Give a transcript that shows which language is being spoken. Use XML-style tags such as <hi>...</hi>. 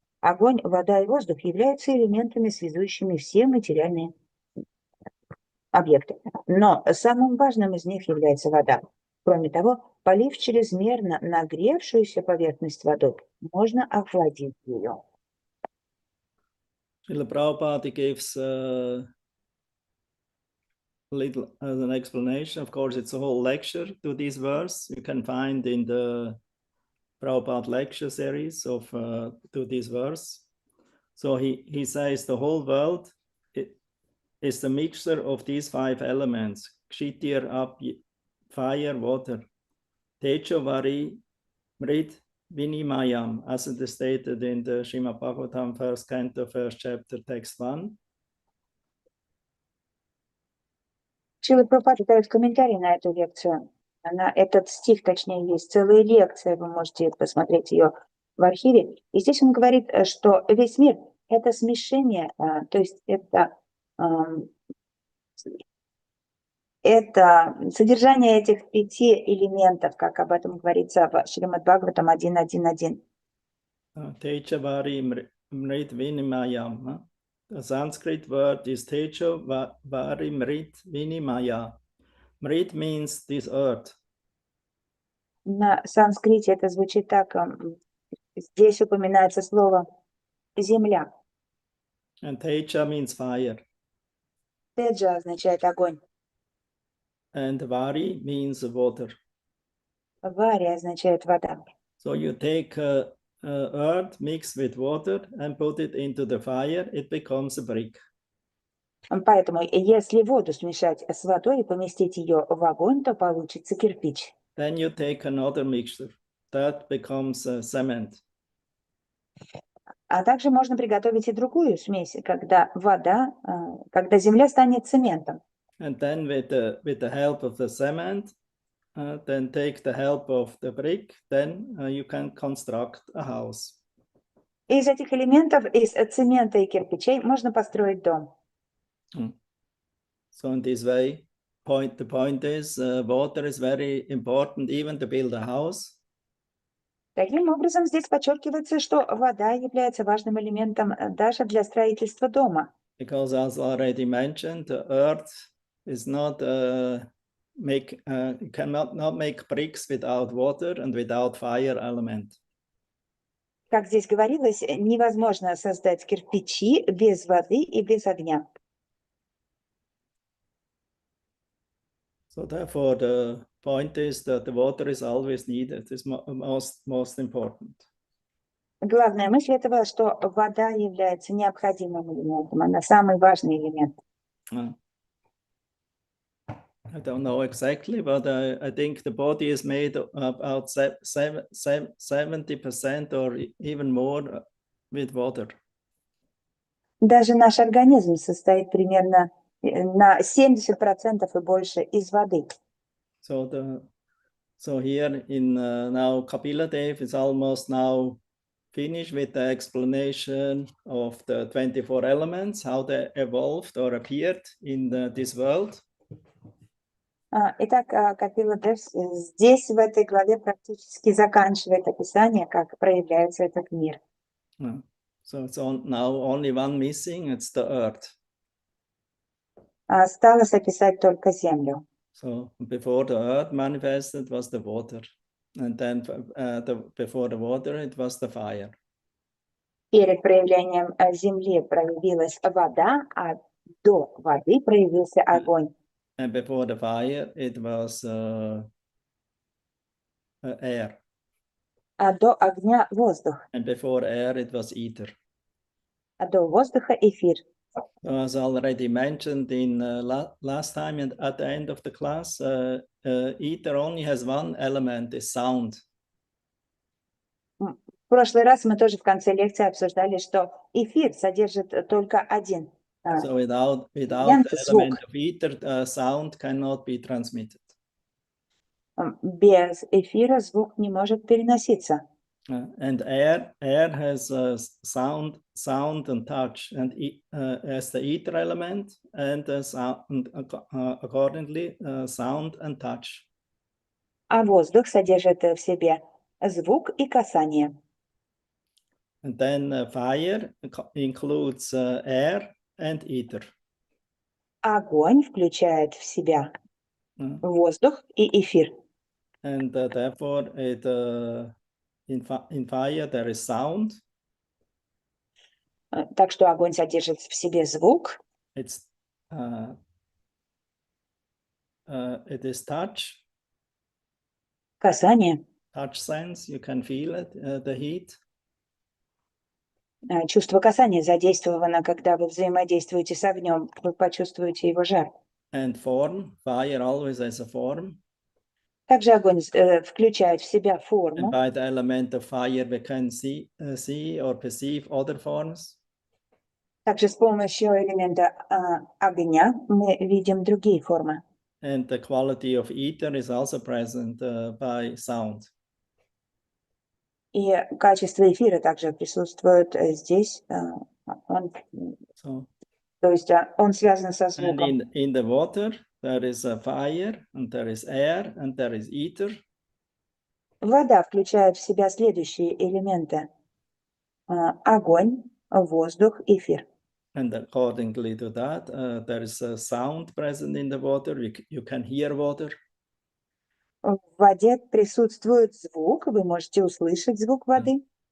<ru>Огонь, вода и воздух являются элементами, связующими все материальные объекты. Но самым важным из них является вода. Кроме того, полив чрезмерно нагревшуюся поверхность водой, можно охладить ее.</ru> <en>Srila Prabhupada gives a little as an explanation. Of course, it's a whole lecture to this verse. You can find in the Prabhupada lecture series of to this verse. So he says the whole world is the mixture of these five elements: Kshitir, up, fire, water,</en> <sa>Tejo, Vari, Mrit, Vinimayam,</sa> <en>as it is stated in the Srimad Bhagavatam, first canto, first chapter, text 1.</en> <ru>Шрила Прабхупада дает комментарий на эту лекцию. На этот стих, точнее, есть целая лекция, вы можете посмотреть ее в архиве. И здесь он говорит, что весь мир – это смешение, то есть это содержание этих 5 элементов, как об этом говорится в Шримад Бхагаватам 1.1.1.</ru> <sa>Teja, Vari, Mrit, Vinimayam.</sa> <en>The Sanskrit word is</en> <sa>Tejo, Vari, Mrit, Vinimaya.</sa> <en>Mrit means this earth.</en> <ru>На санскрите это звучит так, здесь упоминается слово «земля».</ru> <en>And teja means fire.</en> <ru>Теджа означает огонь.</ru> <en>And vari means water.</en> <ru>Вари означает вода.</ru> <en>So you take earth mixed with water and put it into the fire, it becomes a brick.</en> <ru>Поэтому, если воду смешать с водой и поместить ее в огонь, то получится кирпич.</ru> <en>Then you take another mixture. That becomes cement.</en> <ru>А также можно приготовить и другую смесь, когда когда земля станет цементом.</ru> <en>And then with the help of the cement, then take the help of the brick, then you can construct a house.</en> <ru>Из этих элементов, из цемента и кирпичей, можно построить дом.</ru> <en>So in this way, the point is, water is very important even to build a house.</en> <ru>Таким образом, здесь подчеркивается, что вода является важным элементом даже для строительства дома.</ru> <en>Because as already mentioned, the earth is not cannot make bricks without water and without fire element.</en> <ru>Как здесь говорилось, невозможно создать кирпичи без воды и без огня.</ru> <en>So therefore, the point is that the water is always needed. It's most important.</en> <ru>Главная мысль этого, что вода является необходимым элементом, она самый важный элемент.</ru> <en>I don't know exactly, but I think the body is made about 70% or even more with water.</en> <ru>Даже наш организм состоит примерно на 70% и больше из воды.</ru> <en>So here in now Kapila Dev is almost now finished with the explanation of the 24 elements, how they evolved or appeared in this world.</en> <ru>Итак, Капила Дев здесь, в этой главе, практически заканчивает описание, как проявляется этот мир.</ru> <en>So it's now only one missing, it's the earth.</en> <ru>Осталось описать только землю.</ru> <en>So before the earth manifested was the water. And then before the water, it was the fire.</en> <ru>Перед проявлением земли проявилась вода, а до воды проявился огонь.</ru> <en>And before the fire, it was air.</en> <ru>А до огня воздух.</ru> <en>And before air, it was ether.</en> <ru>А до воздуха эфир.</ru> <en>So as already mentioned in last time and at the end of the class, ether only has one element, is sound.</en> <ru>В прошлый раз мы тоже в конце лекции обсуждали, что эфир содержит только один.</ru> <en>So without the element of ether, sound cannot be transmitted.</en> <ru>Без эфира звук не может переноситься.</ru> <en>And air has sound and touch, and as the ether element, and sound, accordingly sound and touch.</en> <ru>А воздух содержит в себе звук и касание.</ru> <en>And then fire includes air and ether.</en> <ru>Огонь включает в себя воздух и эфир.</ru> <en>And therefore, in fire there is sound.</en> <ru>Так что огонь содержит в себе звук.</ru> <en>It is touch.</en> <ru>Касание.</ru> <en>Touch sense, you can feel it, the heat.</en> <ru>Чувство касания задействовано, когда вы взаимодействуете с огнем, вы почувствуете его жар.</ru> <en>And form, fire always has a form.</en> <ru>Также огонь включает в себя форму.</ru> <en>And by the element of fire we can see or perceive other forms.</en> <ru>Также с помощью элемента огня мы видим другие формы.</ru> <en>And the quality of ether is also present by sound.</en> <ru>И качество эфира также присутствует здесь. То есть он связан со звуком.</ru> <en>And in the water there is a fire, and there is air, and there is ether.</en> <ru>Вода включает в себя следующие элементы: огонь, воздух, эфир.</ru> <en>And accordingly to that, there is a sound present in the water. You can hear water.</en> <ru>В воде присутствует звук, вы можете услышать звук воды.</ru>